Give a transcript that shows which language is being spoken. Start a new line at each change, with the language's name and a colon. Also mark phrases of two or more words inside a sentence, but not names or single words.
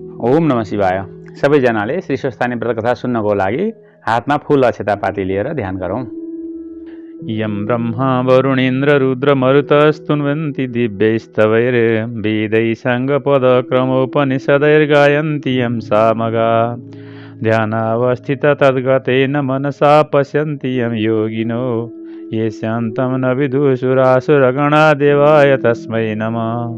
Sanskrit: ओम नमः शिवाय।
Nepali: सबैजनाले श्री स्वस्थानी व्रत कथा सुन्नको लागि हातमा फूल अक्षता पाती लिएर ध्यान गरौँ।
Sanskrit: यं ब्रह्मा वरुणेन्द्र रुद्र मरुतस्तुन्वन्ति दिव्यैस्तवैर् वेदैः साङ्गपदक्रमोपनिषदैर्गायन्ति यं सामगा ध्यानावस्थित तद्गतेन मनसा पश्यन्ति यं योगिनो ये शान्तं न विदुषुरासुरगणा देवाय तस्मै नमः।